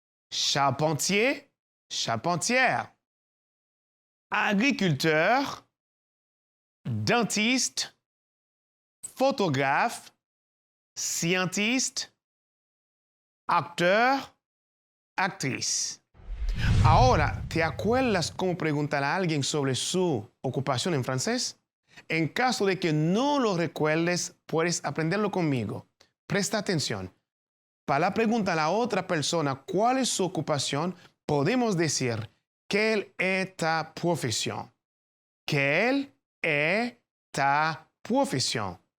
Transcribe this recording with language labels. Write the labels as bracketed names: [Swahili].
[French] Charpentier, charpentière. Agriculteur, dentiste, photographe, scientiste, acteur, actrice. [Spanish] Ahora, ¿te acuerdas cómo preguntar a alguien sobre su ocupación en francés? En caso de que no lo recuerdes, puedes aprenderlo conmigo. Presta atención. Para preguntar a la otra persona cuál es su ocupación, podemos decir [French] quelle est ta profession. Quelle est ta profession.